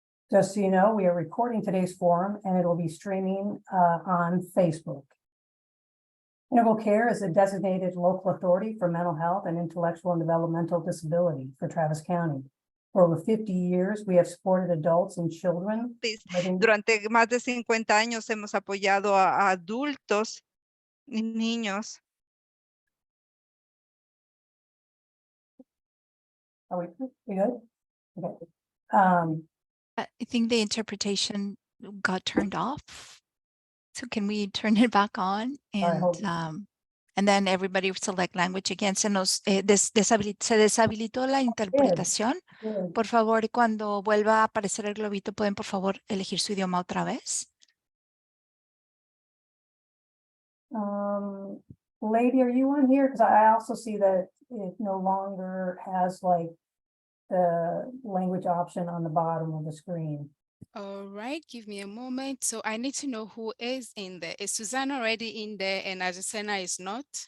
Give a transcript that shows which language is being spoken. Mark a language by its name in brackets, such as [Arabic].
[English] Just so you know, we are recording today's forum and it will be streaming on Facebook. Integral Care is a designated local authority for mental health and intellectual and developmental disability for Travis County. For over 50 years, we have supported adults and children. [Spanish] Durante más de 50 años hemos apoyado a adultos y niños. [English] Are we good? Okay. I think the interpretation got turned off. So can we turn it back on? And And then everybody select language again. [Spanish] Se deshabilitó la interpretación. [English] Good. [Spanish] Por favor, cuando vuelva a aparecer el globito, ¿pueden por favor elegir su idioma otra vez? [English] Lady, are you on here? Because I also see that it no longer has like the language option on the bottom of the screen. All right, give me a moment. So I need to know who is in there. Is Susanna already in there and Azucena is not?